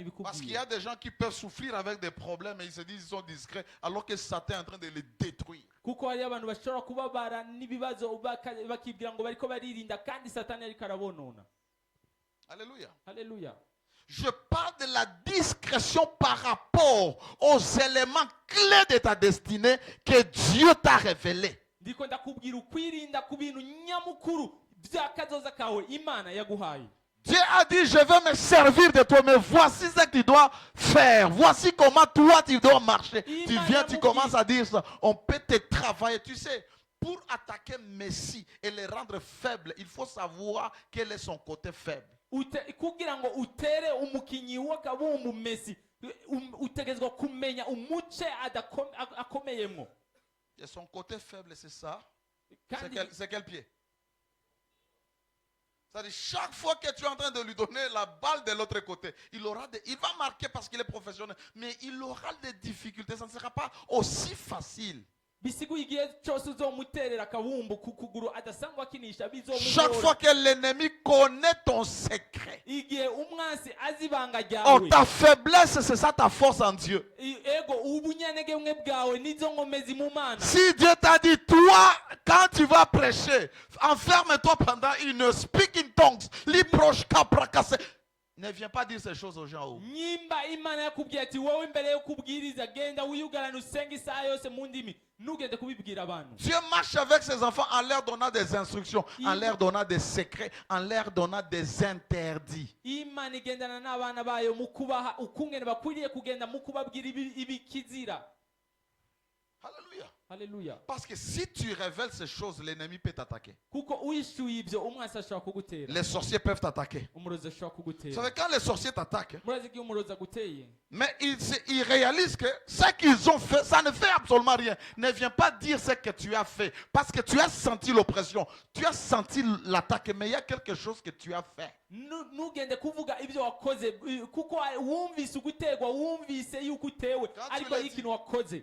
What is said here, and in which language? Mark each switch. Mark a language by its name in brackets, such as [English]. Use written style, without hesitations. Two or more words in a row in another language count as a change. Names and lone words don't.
[French] Parce qu'il y [Rundi] ibikubwira. [French] a des gens qui peuvent souffrir avec des problèmes et ils se disent qu'ils sont discrets alors que Satan est en train de les détruire. [Rundi] kuko hariyo abantu bashobora kubabara n'ibibazo bakibwira ngo bariko baririnda kandi satani ariko arabonona. [French] Alléluia. [Rundi] haleluya. [French] Je parle de la discrétion par rapport aux éléments clés de ta destinée que Dieu t'a révélés. [Rundi] ndiko ndakubwira ukwirinda ku bintu nyamukuru by'akazoza kawe Imana yaguhaye. [French] Dieu a dit, je vais me servir de toi, mais voici ce que tu dois faire. Voici comment toi tu dois marcher. Tu viens, tu commences à dire ça. On peut te travailler. Tu sais, pour attaquer Messie et le rendre faible, il faut savoir quel est son côté faible. [Rundi] kugira ngo utere umukinyi w'akabumbu Messi utegezwa kumenya umuce akomeyemo. [French] Et son côté faible, c'est ça. [Rundi] kandi [French] C'est quel pied? C'est-à-dire, chaque fois que tu es en train de lui donner la balle de l'autre côté, il va marquer parce qu'il est professionnel, mais il aura des difficultés. Ça ne sera pas aussi facile. [Rundi] bisiguye igihe cyose uzomuterera akabumbu ku kuguru adasangwa akinisha [French] Chaque fois [Rundi] bizomugora [French] que l'ennemi connaît ton secret, [Rundi] igihe umwansi azi ibanga oh, ryawe [French] ta faiblesse, c'est ça ta force en Dieu. [Rundi] ego ubunyanege bumwe bwawe nizo nkomezi mu mana [French] Si Dieu t'a dit, toi, quand tu vas prêcher, enferme-toi pendant une heure, [English] speak in tongues, liproche, caprakase. [French] Ne viens pas dire ces choses aux gens. Oh. [Rundi] nyimba imana yakubwiye ati wowe imbere yo kubwiriza genda wiyugarane usenge isaha yose mu ndimi ntugende kubibwira abantu [French] Dieu marche avec ses enfants en leur donnant des instructions, en leur donnant des secrets, en leur donnant des interdits. [Rundi] imana igendana n'abana bayo mu kubaha ukungene bakwiriye kugenda mu kubabwira ibikizira [French] Alléluia. [Rundi] haleluya [French] Parce que si tu révèles ces choses, l'ennemi peut t'attaquer. [Rundi] kuko uhishuye ibyo umwansi ashobora kugutera [French] Les sorciers peuvent t'attaquer. [Rundi] umurozi ashobora [French] Vous [Rundi] kugutera [French] savez, quand les sorciers t'attaquent, [Rundi] murazi igihe umurozi aguteye [French] mais ils réalisent que ce qu'ils ont fait, ça ne fait absolument rien. Ne viens pas dire ce que tu as fait. Parce que tu as senti l'oppression. Tu as senti l'attaque. Mais il y a quelque chose que tu as fait. [Rundi] ntugende kuvuga ibyo wakoze kuko wumvise ugutegwa wumvise yuko utewe ariko ari ikintu wakoze